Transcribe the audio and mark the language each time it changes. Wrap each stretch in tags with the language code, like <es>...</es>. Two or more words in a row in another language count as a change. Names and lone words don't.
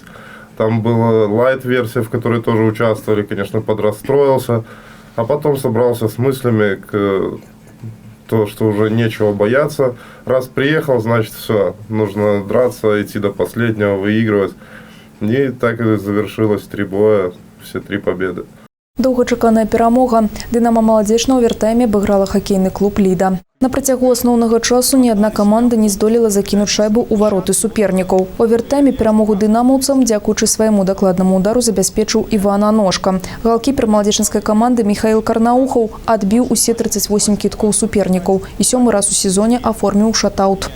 <ru>Там была лайт-версия, в которой тоже участвовали, конечно, подрастроился, а потом собрался с мыслями к то, что уже нечего бояться. Раз приехал, значит, все, нужно драться, идти до последнего, выигрывать. И так и завершилось 3 боя, все 3 победы.</ru> <be>Доўгачаканая перамога. Дынамо «Маладзеч» на овертайме абыграла хакейны клуб «Ліда». На працягу асноўнага часу ні адна каманда не здолела закінуць шайбу ў вароты супернікаў. У овертайме перамогу дынамаўцам, дзякуючы свайму дакладнаму удару, забяспечыў Іван Аношка. Галкіпер маладзечынскай каманды Міхаіл Карнаухаў адбіў усе 38 кідкоў супернікаў і 7-й раз у сезоне аформіў шатаут.</be>